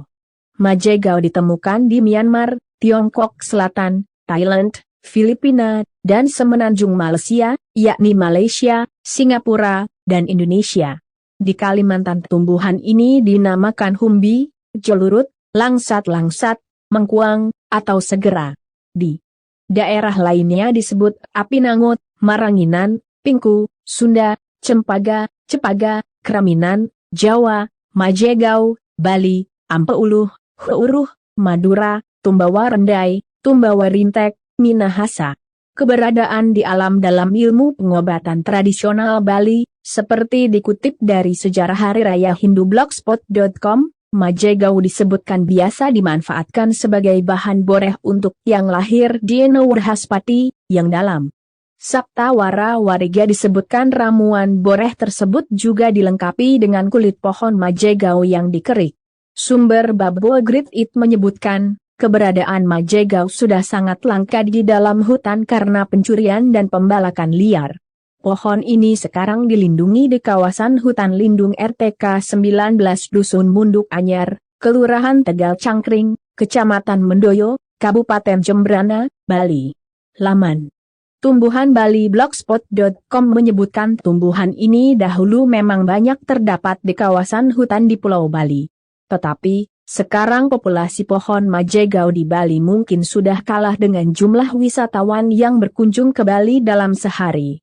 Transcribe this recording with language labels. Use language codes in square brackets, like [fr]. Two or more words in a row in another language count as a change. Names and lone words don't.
[id] Majegau ditemukan di Myanmar, Tiongkok Selatan, Thailand, Filipina, dan semenanjung Malaysia, yakni Malaysia, Singapura, dan Indonesia. Di Kalimantan tumbuhan ini dinamakan humbi, jelurut, langsat-langsat, mengkuang, atau segera. Di daerah lainnya disebut apinangut, maranginan, pingku, Sunda, cempaka, cepaga, keraminan, Jawa, majegau, Bali, ampeuluh, huuruh, Madura, tumbawa rendai, tumbawa rintek, Minahasa. Keberadaan di alam dalam ilmu pengobatan tradisional Bali, seperti dikutip dari Sejarah Hari Raya Hindu blogspot.com, majegau disebutkan biasa dimanfaatkan sebagai bahan boreh untuk yang lahir di Nurhaspati, yang dalam Saptawara Wariga disebutkan ramuan boreh tersebut juga dilengkapi dengan kulit pohon majegau yang dikerik. Sumber Babul Grit It menyebutkan, keberadaan majegau sudah sangat langka di dalam hutan karena pencurian dan pembalakan liar. Pohon ini sekarang dilindungi di kawasan hutan lindung RTK 19 Dusun Munduk Anyar, Kelurahan Tegal Cangkring, Kecamatan Mendoyo, Kabupaten Jembrana, Bali. Laman Tumbuhan Bali blogspot.com menyebutkan tumbuhan ini dahulu memang banyak terdapat di kawasan hutan di Pulau Bali. Tetapi, sekarang populasi pohon majegau di Bali mungkin sudah kalah dengan jumlah wisatawan yang berkunjung ke Bali dalam sehari.